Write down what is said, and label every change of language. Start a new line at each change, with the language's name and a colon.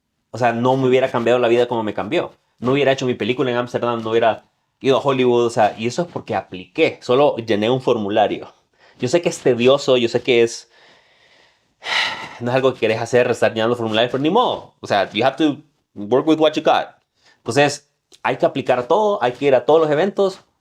Spanish: O sea, no me hubiera cambiado la vida como me cambió. No hubiera hecho mi película en Ámsterdam, no hubiera ido a Hollywood. O sea, y eso es porque apliqué. Solo llené un formulario. Yo sé que es tedioso, yo sé que no es algo que querés hacer, estar llenando formularios, pero ni modo.
English: O sea, you have to work with what you got.
Spanish: Entonces, hay que aplicar todo, hay que ir a todos los eventos.